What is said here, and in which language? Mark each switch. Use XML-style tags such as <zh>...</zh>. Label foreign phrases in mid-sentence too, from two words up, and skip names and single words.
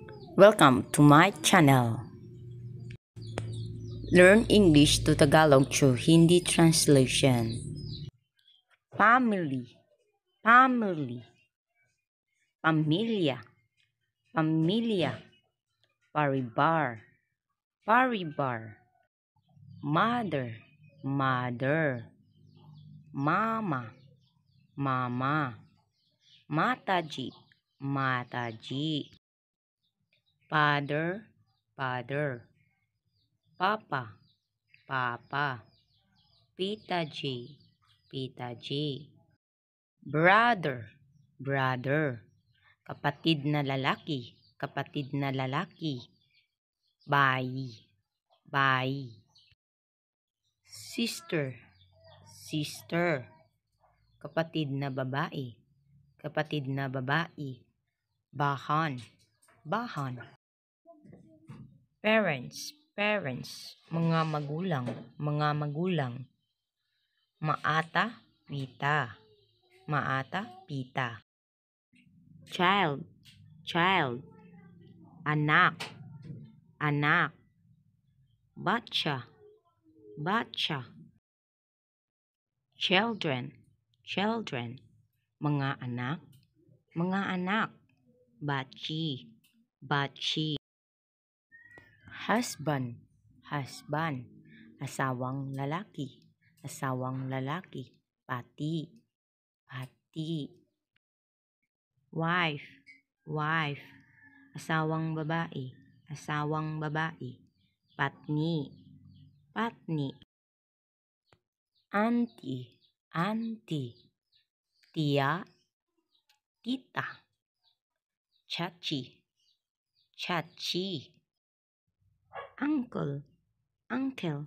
<en>Welcome to my channel. Learn English to Tagalog through Hindi translation. Family, family.</en> <tl>Pamilya, pamilya.</tl> <hi>परिवार, परिवार.</hi> <en>Mother, mother.</en> <tl>Mama, mama.</tl> <hi>माताजी, माताजी.</hi> <en>Father, father.</en> <tl>Papa, papa.</tl> <hi>पिताजी, पिताजी.</hi> <en>Brother, brother.</en> <tl>Kapatid na lalaki, kapatid na lalaki.</tl> <hi>भाई, भाई.</hi> <en>Sister, sister.</en> <tl>Kapatid na babae, kapatid na babae.</tl> <hi>बहन, बहन.</hi> <en>Parents, parents.</en> <tl>Mga magulang, mga magulang.</tl> <hi>माता, पिता। माता, पिता.</hi> <en>Child, child.</en> <tl>Anak, anak.</tl> <hi>बच्चा, बच्चा.</hi> <en>Children, children.</en> <tl>Mga anak, mga anak.</tl> <hi>बच्चे, बच्चे.</hi> <en>Husband, husband.</en> <tl>Asawang lalaki, asawang lalaki.</tl> <hi>पति, पति.</hi> <en>Wife, wife.</en> <tl>Asawang babae, asawang babae.</tl> <hi>पत्नी, पत्नी.</hi> <en>Auntie, auntie.</en> <tl>Tia, tita.</tl> <hi>चाची, चाची.</hi> <en>Uncle, uncle.</en>